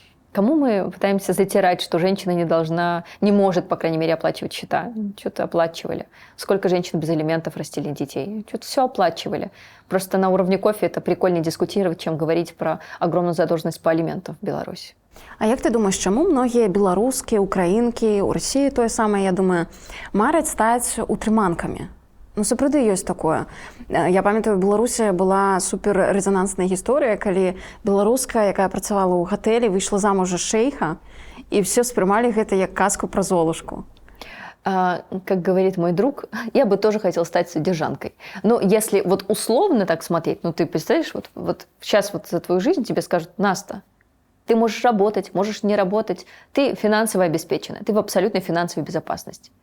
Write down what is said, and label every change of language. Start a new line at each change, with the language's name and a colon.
Russian: Кому мы пытаемся затирать, что женщина не может, по крайней мере, оплачивать счета? Что-то оплачивали. Сколько женщин без алиментов растили детей? Что-то все оплачивали. Просто на уровне кофе это прикольнее дискутировать, чем говорить про огромную задолженность по алиментам в Беларуси.
Ukrainian: А як ти думаєш, чому многі білоруски, українки,
Belarusian: у Росії тое самае, я думаю, мараць стаць утрыманкамі? Ну, сапраўды ёсць такое. Я памятаю, в Беларусі была суперрэзанансная гісторыя, калі беларуска, якая працавала ў гатэлі, выйшла замуж за шэйха, і все спрымалі гэта як казку пра Золушку.
Russian: Как говорит мой друг, я бы тоже хотел стать содержанкой. Но если вот условно так смотреть, ну ты представляешь, вот сейчас вот за твою жизнь тебе скажут: Наста, ты можешь работать, можешь не работать, ты финансово обеспечена, ты в абсолютной финансовой безопасности.